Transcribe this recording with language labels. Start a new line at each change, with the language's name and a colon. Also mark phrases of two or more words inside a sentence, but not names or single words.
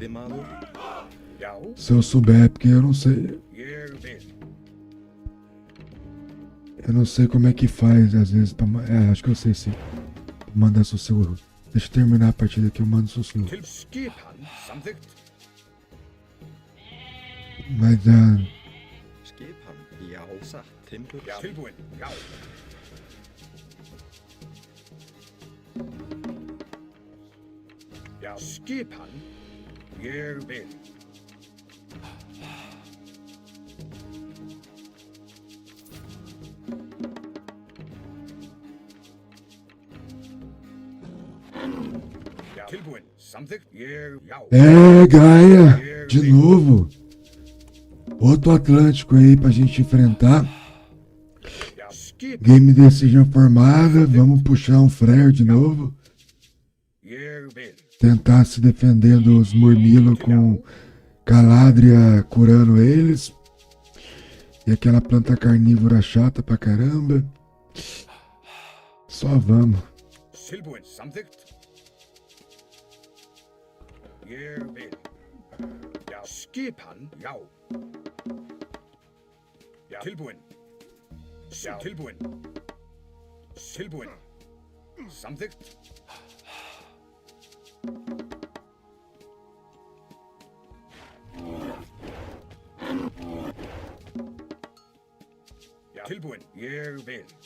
Portuguese: Se eu souber, porque eu não sei. Eu não sei como é que faz, às vezes, pra... acho que eu sei sim. Mandar sussurro. Deixa eu terminar a partida aqui, eu mando sussurro. Mas,
Icelandic: Skipan, já, satt, Timbur. Tilbúin, já. Já, skipan, ég vil. Tilbúin, samþykkt, ég, já.
Portuguese: Gaia, de novo. Outro Atlântico aí pra gente enfrentar.
English: Game Decision
Portuguese: formada, vamos puxar um Frere de novo. Tentar se defender dos Murmillo com Caladria curando eles. E aquela planta carnívora chata pra caramba. Só vamos.
Icelandic: Tilbúin, samþykkt. Ég vil. Já, skipan, já. Já, tilbúin. Já, tilbúin. Tilbúin. Samþykkt. Já, tilbúin. Ég vil.